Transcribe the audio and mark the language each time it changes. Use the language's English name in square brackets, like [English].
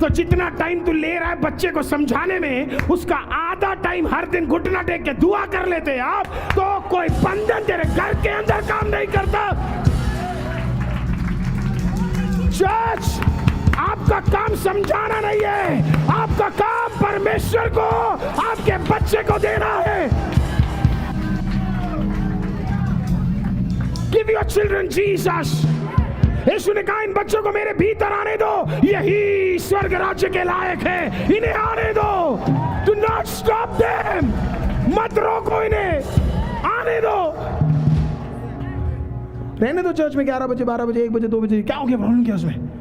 [Hindi] तो जितना टाइम तू ले रहा है बच्चे को समझाने में, उसका आधा टाइम हर दिन घुटना टेक के दुआ कर लेते आप, तो कोई बंधन तेरे घर के अंदर काम नहीं करता। चर्च, आपका काम समझाना नहीं है, आपका काम परमेश्वर को आपके बच्चे को देना है। [English] Give your children Jesus। [Hindi] यीशु ने कहा इन बच्चों को मेरे भीतर आने दो, यही स्वर्ग राज्य के लायक है, इन्हें आने दो। [English] Do not stop them। [Hindi] मत रोको इन्हें, आने दो। रहने दो चर्च में 11 बजे, 12 बजे, 1 बजे, 2 बजे, क्या हो गया? प्रॉब्लम क्या उसमें?